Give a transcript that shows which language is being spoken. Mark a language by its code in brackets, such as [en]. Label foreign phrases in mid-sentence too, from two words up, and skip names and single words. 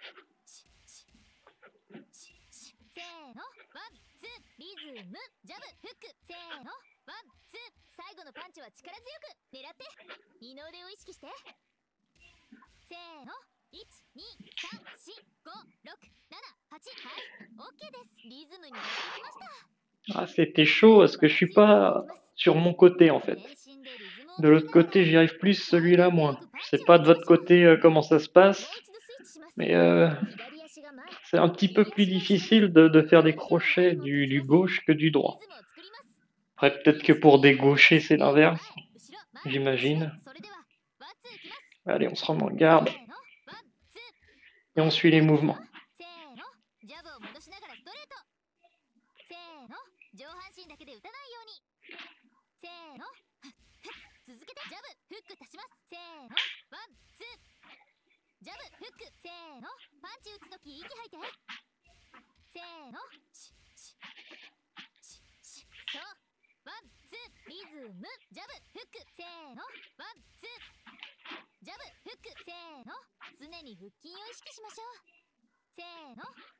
[ja] せーの、ワンツー、リズム、ジャブ、フック、せーの、ワンツー、最後のパンチは力強く狙って。二の腕を意識して。せーの、1、2、3、4、5、6、7、8、はい、OK です。リズムに乗ってきました。 [fr] Ah, c'était chaud parce que je suis pas sur mon côté en fait. De l'autre côté, j'y arrive plus, celui-là moins. Je sais pas de votre côté comment ça se passe, mais c'est un petit peu plus difficile de faire des crochets du gauche que du droit. Après, peut-être que pour des gauchers, c'est l'inverse, j'imagine. Allez, on se remet en garde et on suit les mouvements. [ja] 上半身だけで打たないように。せーの、続けてジャブ、フック足します。せーの、ワンツー、ジャブフックせーのパンチ打つとき息吐いてせーのそうワンツーリズムジャブフックせーのワンツージャブフックせーの常に腹筋を意識しましょうせーの